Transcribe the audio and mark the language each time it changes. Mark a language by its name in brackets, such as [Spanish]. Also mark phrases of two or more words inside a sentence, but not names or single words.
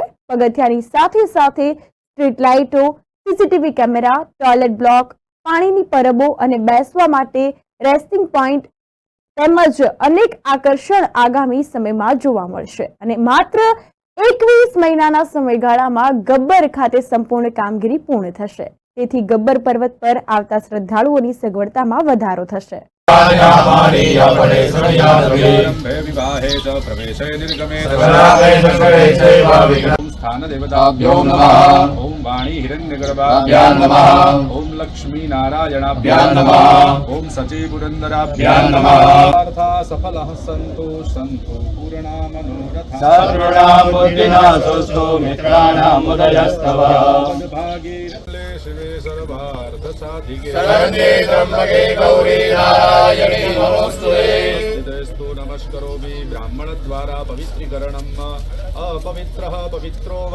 [Gujarati] પગથિયાની સાથે સાથે [English] street lights, CCTV camera, toilet block, [Gujarati] પાણીની પરબો અને બેસવા માટે [English] resting point [Gujarati] તેમજ અનેક આકર્ષણ આગામી સમયમાં જોવા મળશે. અને માત્ર 21 મહિનાના સમયગાળામાં ગબ્બર ખાતે સંપૂર્ણ કામગીરી પૂર્ણ થશે. તેથી ગબ્બર પર્વત પર આવતા શ્રદ્ધાળુઓની સગવડતામાં વધારો થશે. [Sanskrit] स्थान देवताभ्यो नमः। ओम वाणी हिरण्यगर्भाभ्यां नमः। ओम लक्ष्मी नारायणाभ्यां नमः। ओम सची पुरंदराभ्यां नमः। अर्थाः सफलः सन्तु सन्तु पूर्णा मनोरथा सर्वणां बुद्धिनाशोऽस्तु मित्राणां उदयस्तव भागे शिवे सर्वार्थ साधिके शरण्ये त्र्यंबके गौरी नारायणी नमोस्तुते स्तु नमस्करोमि ब्राह्मण द्वारा पवित्रीकरणम् अपवित्रः पवित्रो वा